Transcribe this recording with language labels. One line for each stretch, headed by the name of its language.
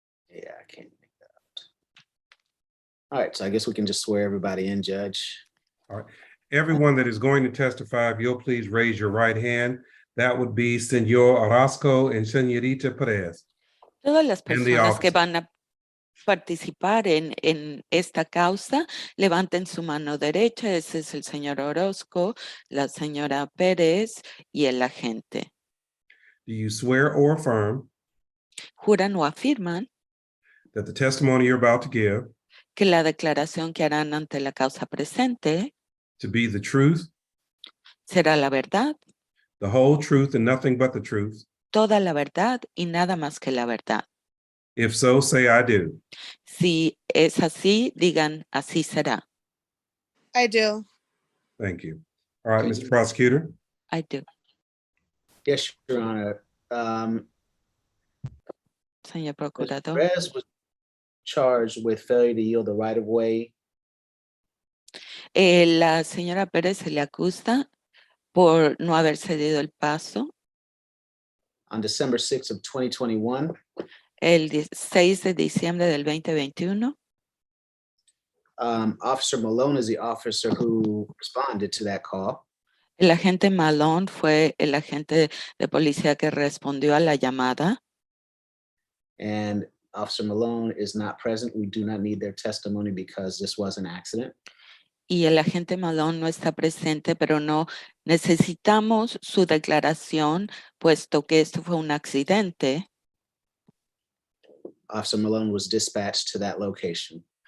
English: Yeah, I can't make that out. All right, so I guess we can just swear everybody in, Judge. All right. Everyone that is going to testify, if you'll please raise your right hand. That would be Senor Orozco and Señorita Perez.
Spanish: Todas las
English: And the
Spanish: personas que
English: officer.
Spanish: van a participar en esta causa, levanten su mano derecha. Ese es el señor Orozco, la señora Pérez y el agente.
English: Do you swear or affirm
Spanish: Juran o afirman
English: that the testimony you're about to give
Spanish: que la declaración que harán ante la causa presente
English: to be the truth,
Spanish: será la verdad,
English: the whole truth, and nothing but the truth?
Spanish: toda la verdad y nada más que la verdad?
English: If so, say I do.
Spanish: Si es así, digan así será.
English: I do. Thank you. All right, Mr. Prosecutor. I do. Yes, Your Honor.
Spanish: señor
English: Ms.
Spanish: procurador.
English: Perez was charged with failure to yield the right of way
Spanish: La señora Pérez se le acusa por no haber cedido el paso
English: on December 6th of 2021.
Spanish: el 6 de diciembre del 2021.
English: Officer Malone is the officer who responded to that call.
Spanish: El agente Malone fue el agente de policía que respondió a la llamada.
English: And Officer Malone is not present. We do not need their testimony because this was an accident.
Spanish: Y el agente Malone no está presente, pero no necesitamos su declaración, puesto que esto fue un accidente.
English: Officer Malone was dispatched to that location.